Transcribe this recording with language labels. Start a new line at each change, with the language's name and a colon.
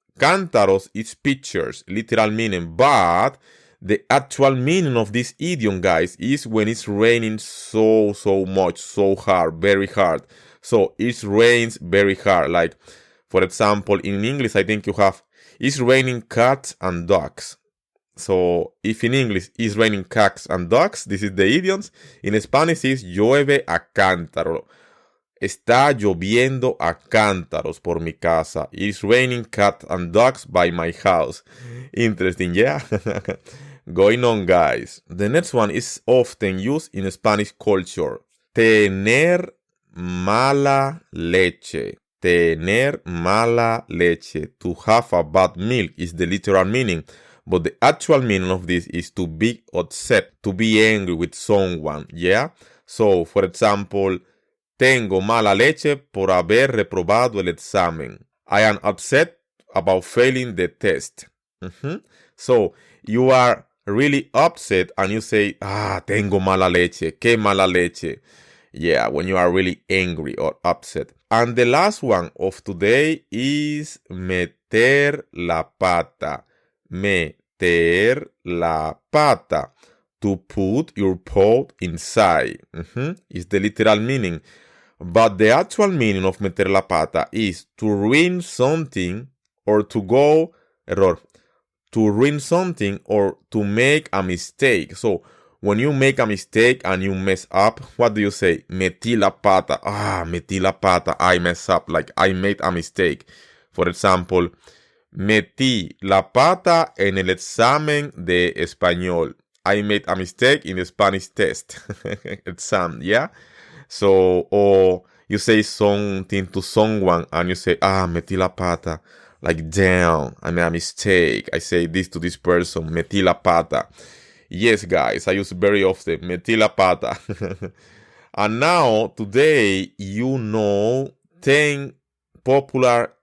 English: Cántaros is pitchers, literal meaning. But the actual meaning of this idiom, guys, is when it's raining so much, so hard, very hard. So it rains very hard. Like, for example, in English, I think you have it's raining cats and dogs. So if in English it's raining cats and dogs, this is the idioms. In Spanish is
Spanish: llueve a cántaro. Está lloviendo a cántaros por mi casa.
English: It's raining cats and dogs by my house. Interesting, yeah? Going on, guys. The next one is often used in Spanish culture.
Spanish: Tener mala leche. Tener mala leche.
English: To have a bad milk is the literal meaning. But the actual meaning of this is to be upset, to be angry with someone. Yeah? So, for example,
Spanish: tengo mala leche por haber reprobado el examen.
English: I am upset about failing the test. So, you are really upset and you say,
Spanish: tengo mala leche. Qué mala leche.
English: Yeah, when you are really angry or upset. And the last one of today is
Spanish: meter la pata. Meter la pata.
English: To put your paw inside. Is the literal meaning. But the actual meaning of
Spanish: meter la pata
English: is to ruin something or to go error. To ruin something or to make a mistake. So, when you make a mistake and you mess up, what do you say?
Spanish: Metí la pata. Metí la pata.
English: I mess up. Like, I made a mistake. For example,
Spanish: metí la pata en el examen de español.
English: I made a mistake in the Spanish test. Exam, yeah? So, or you say something to someone and you say,
Spanish: metí la pata.
English: Like, damn, I made a mistake. I say this to this person.
Spanish: Metí la pata.
English: Yes, guys, I use it very often.
Spanish: Metí la pata.
English: And now, today, you know 10 popular